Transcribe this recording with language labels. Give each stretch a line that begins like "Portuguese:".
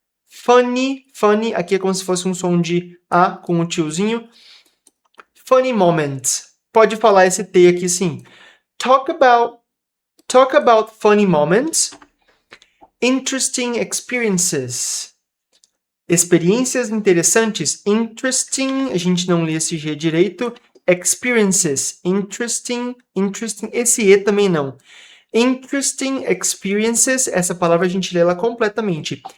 Portuguese: Funny, aqui é como se fosse um som de A com um tiozinho.
English: Funny moments.
Portuguese: Pode falar esse T aqui sim.
English: Talk about funny moments. Interesting experiences.
Portuguese: Experiências interessantes. Interesting, a gente não lê esse G direito.
English: Experiences. Interesting.
Portuguese: Esse E também não.
English: Interesting experiences,
Portuguese: essa palavra a gente lê ela completamente.